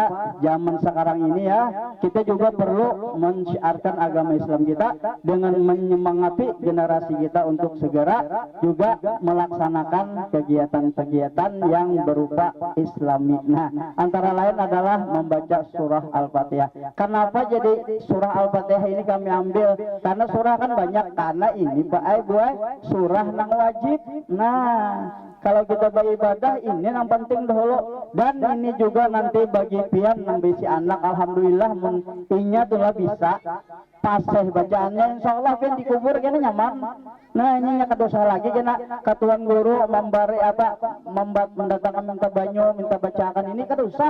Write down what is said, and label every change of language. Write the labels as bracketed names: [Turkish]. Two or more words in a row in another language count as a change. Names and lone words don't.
[Indonesian] Zaman sekarang ini ya, kita juga perlu mensyiarkan agama Islam kita dengan menyemangati generasi kita untuk segera juga melaksanakan kegiatan-kegiatan yang berupa Islami. Nah, antara lain adalah membaca surah Al-Fatihah. Kenapa jadi surah Al-Fatihah ini kami ambil? Karena surah kan banyak, karena ini surah nang wajib. [Banjar] Nah, kalau kita beribadah ini yang penting dahulu, dan ini juga nanti bagi pian yang bisi anak, alhamdulillah inya tuh bisa paseh bacaannya, insyaallah pian dikubur kena nyaman. Nah, ini dosa lagi kena katuan guru memberi mendatangkan minta banyu, minta bacakan ini kedosa.